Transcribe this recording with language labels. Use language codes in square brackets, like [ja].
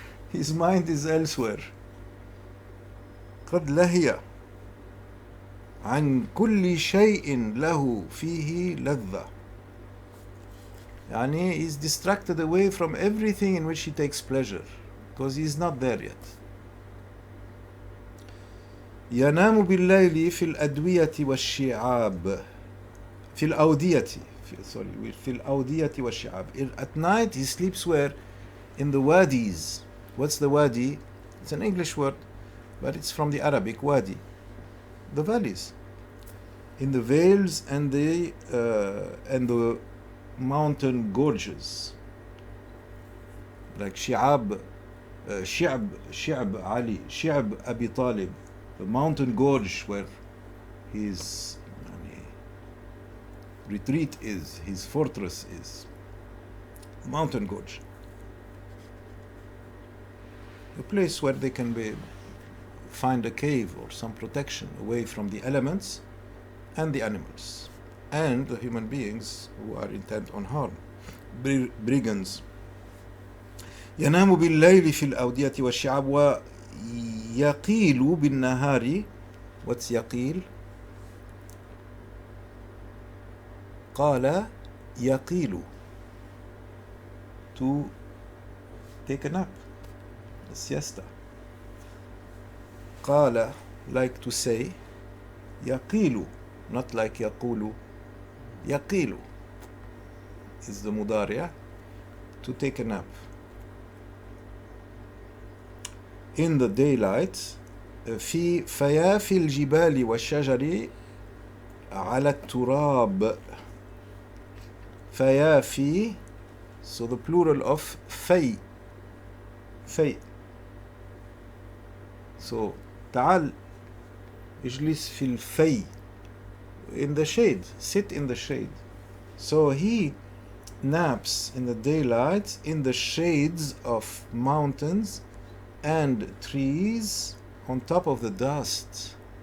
[en] His mind is elsewhere. [ar] قد لهي عن كل شيء له فيه لذة, يعني [en] he's distracted away from everything in which he takes pleasure, because he's not there yet. [ar] ينام بالليل في الأدوية والشعاب, في الأودية, في الأودية والشعاب. [en] At night he sleeps where? In the wadis. What's the wadi? It's an English word, but it's from the Arabic wadi, the valleys, in the vales and the mountain gorges, like Shi'ab, Shi'ab Ali, Shi'ab Abi Talib, the mountain gorge where his retreat is, his fortress is, mountain gorge, a place where they can find a cave or some protection away from the elements and the animals and the human beings who are intent on harm, brigands. [ar] ينام بالليل في الأودية والشعاب ويقيل بالنهار. [en] What's يقيل? [ar] قال يقيل, [en] to take a nap, a siesta. قال, like to say, يقيل, not like يقول. يقيل is the مضارع, to take a nap. In the daylight, [ar] في فيافي الجبال والشجر على التراب. [en] فيافي, so the plural of في. So [ar] تعال اجلس في الفي, [en] in the shade, sit in the shade. So he naps in the daylight in the shades of mountains and trees on top of the dust.